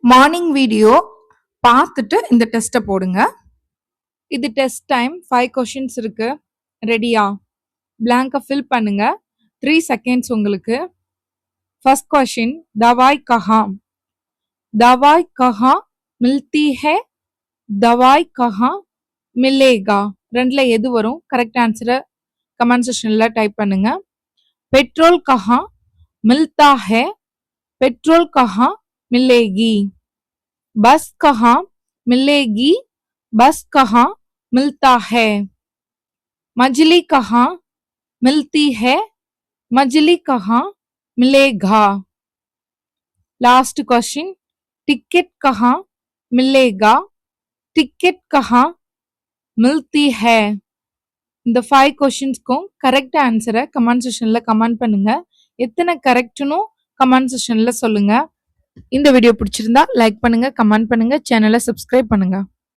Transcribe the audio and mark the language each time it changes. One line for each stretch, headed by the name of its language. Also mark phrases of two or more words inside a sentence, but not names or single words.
English: morning video
Tamil: பார்த்துட்டு இந்த டெஸ்ட்டை போடுங்க. இது
English: test time.
Tamil: 5 கொஷின்ஸ் இருக்கு. ரெடியா? பிளாங்கை ஃபில் பண்ணுங்க. 3 செகண்ட்ஸ் உங்களுக்கு.
English: first question,
Hindi: दवाई कहाँ? दवाई कहाँ मिलती है? दवाई कहाँ मिलेगा?
Tamil: ரெண்டுல எது வரும்?
English: correct answer comment section
Tamil: டைப் பண்ணுங்க.
Hindi: पेट्रोल कहाँ मिलता है? पेट्रोल कहाँ मिलेगी? बस कहाँ मिलेगी? बस कहाँ मिलता है? मछली कहाँ मिलती है? मछली कहाँ मिलेगा?
English: last question,
Hindi: टिकट कहाँ मिलेगा? टिकट कहाँ मिलती है?
Tamil: இந்த 5 क्वेश्चंसக்கும்
English: correct answer comment section
Tamil: கமெண்ட் பண்ணுங்க. எத்தனை கரெக்ட்னு
English: comment section
Tamil: சொல்லுங்க. இந்த வீடியோ பிடிச்சிருந்தா லைக் பண்ணுங்க, கமெண்ட் பண்ணுங்க, சேனலை சப்ஸ்கிரைப் பண்ணுங்க.